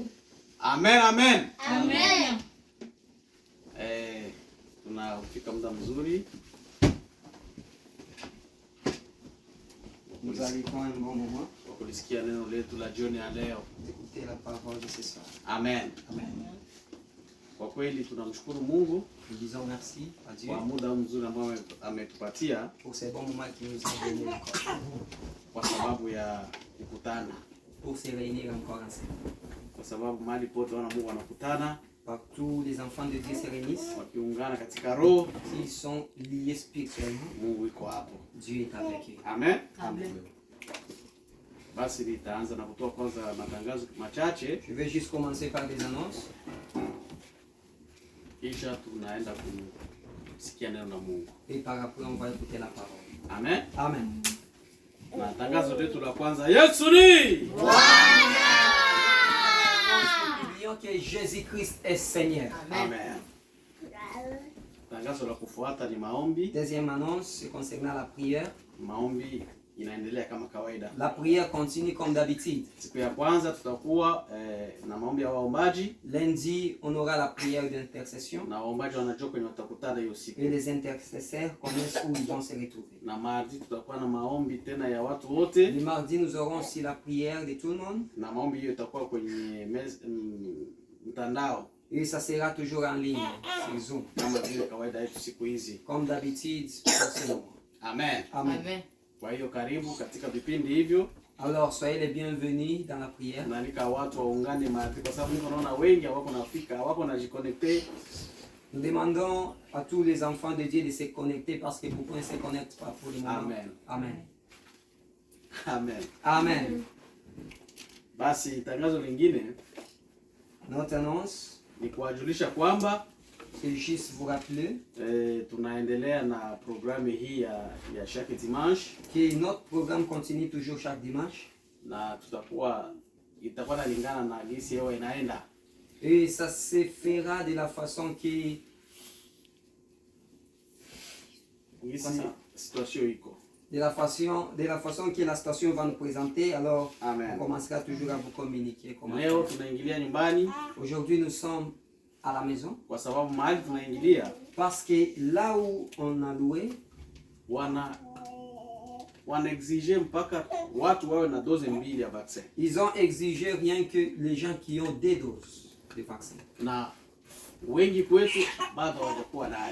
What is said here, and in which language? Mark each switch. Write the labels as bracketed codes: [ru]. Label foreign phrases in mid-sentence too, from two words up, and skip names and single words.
[sw] Amen, amen. Amen. Tunafika muda mzuri. [fr] Nous arrivons à un bon moment. [sw] Kwa kulisikia neno letu la jioni ya leo. [fr] Écoutez la parole de ce soir. Amen. Amen. [sw] Kwa kweli tunamshukuru Mungu [fr] Nous disons merci à Dieu [sw] kwa muda mzuri ambao ametupatia [fr] pour ces bons moments qu'il nous a donnés encore. [sw] kwa sababu ya kukutana. [fr] Pour se réunir encore ensemble. [sw] Kwa sababu mahali pote wana Mungu wanakutana, [fr] Partout les enfants de Dieu se réunissent. [sw] wakiungana katika roho, [fr] S'ils sont liés spirituellement, [sw] Mungu iko hapo. [fr] Dieu est avec eux. Amen. Amen. [sw] Basi nitaanza na kutoa kwanza matangazo machache, [fr] Je vais juste commencer par des annonces. [sw] kisha tunaenda kusikia neno la Mungu. [fr] Et par après, on va écouter la parole. Amen. Amen. [sw] Na tangazo letu la kwanza, Yesu ni [fr] Oublions que Jésus-Christ est Seigneur. Amen. [sw] tangazo la kufuata ni maombi. [fr] Deuxième annonce concernant la prière. [sw] Maombi inaendelea kama kawaida. [fr] La prière continue comme d'habitude. [sw] Siku ya kwanza tutakuwa na maombi ya waombaji. [fr] Lundi, on aura la prière d'intercession. [sw] Na waombaji wanajua kwenye watakutana hiyo siku. [fr] Et les intercesseurs connaissent où ils vont se retrouver. [sw] Na mardi tutakuwa na maombi tena ya watu wote. [fr] Le mardi, nous aurons aussi la prière de tout le monde. [sw] Na maombi hiyo itakuwa kwenye mtandao. [fr] Et ça sera toujours en ligne, sur Zoom. [sw] Kama vile kawaida yetu siku hizi. [fr] Comme d'habitude, pour ce moment. Amen. Amen. [sw] Kwa hiyo karibu katika vipindi hivyo. [fr] Alors soyez les bienvenus dans la prière. [sw] Naalika watu waungane mardi kwa sababu niko naona wengi hawako nafika, hawako najiconnecter. [fr] Nous demandons à tous les enfants de Dieu de se connecter parce que beaucoup ne se connectent pas pour le moment. Amen. Amen. Amen. Amen. [sw] Basi tangazo lingine [fr] Notre annonce, [sw] ni kuwajulisha kwamba [fr] c'est juste vous rappeler [sw] tunaendelea na programu hii ya [fr] chaque dimanche, que notre programme continue toujours chaque dimanche. [sw] Na itakuwa nalingana na gisi yao inaenda. [fr] Et ça se fera de la façon que [sw] Gisi situation iko. [fr] de la façon que la station va nous présenter. Alors Amen. on commencera toujours à vous communiquer comment [sw] Leo [fr] faire. [sw] tunaingilia nyumbani [fr] Aujourd'hui nous sommes à la maison [sw] kwa sababu mahali tunaingilia [fr] parce que là où on a loué, [sw] wana exige mpaka watu wawe na doze mbili ya vaccin. [fr] ils ont exigé rien que les gens qui ont 2 doses de vaccin. [sw] Na wengi kwetu bado hawajakuwa nayo.